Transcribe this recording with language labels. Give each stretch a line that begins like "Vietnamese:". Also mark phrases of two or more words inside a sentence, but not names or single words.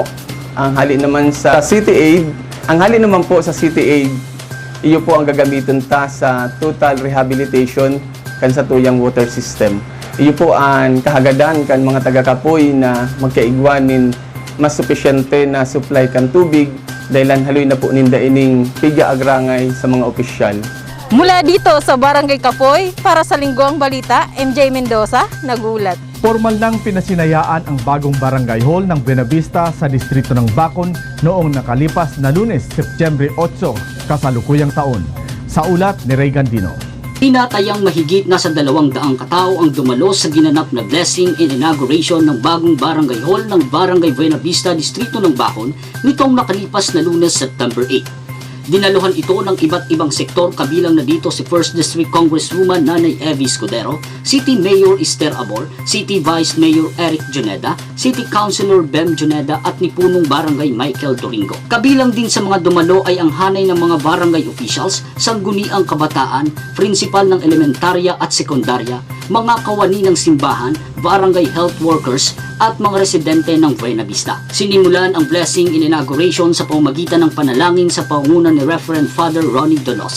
Bikol: Ang hali naman sa City Aid, iyo po ang gagamitin ta sa total rehabilitation kan sa tuyang water system. Iyo po ang kahagadan kan mga taga-Kapoy na magkaigwanin mas supisyente na supply kan tubig dahilan haloy na po ninda ining piga agrangay sa mga opisyal. Mula dito sa Barangay Kapoy, para sa Lingguang Balita, MJ Mendoza, nagulat.
Filipino: Formal nang pinasinayaan ang bagong barangay hall ng Buenavista sa distrito ng Bacon noong nakalipas na Lunes, Setyembre 8, kasalukuyang taon. Sa ulat ni Ray Gandino. Tinatayang mahigit na sa 200 katao ang dumalo sa ginanap na
English: blessing and inauguration
Filipino: ng bagong barangay hall ng Barangay Buenavista, distrito ng Bacon nitong nakalipas na Lunes, September 8. Dinaluhan ito ng iba't ibang sektor kabilang na dito si 1st District Congresswoman Nanay Evie Escudero, City Mayor Esther Amor, City Vice Mayor Eric Juneda, City Councilor Bem Juneda at ni Punong Barangay Michael Doringo. Kabilang din sa mga dumalo ay ang hanay ng mga barangay officials, sangguniang kabataan, prinsipal ng elementarya at sekundarya, mga kawani ng simbahan,
English: barangay health workers
Filipino: at mga residente ng Buenavista. Sinimulan ang
English: blessing in inauguration
Filipino: sa pamamagitan ng panalangin sa pangunguna ni Reverend Father Ronnie Dolosa.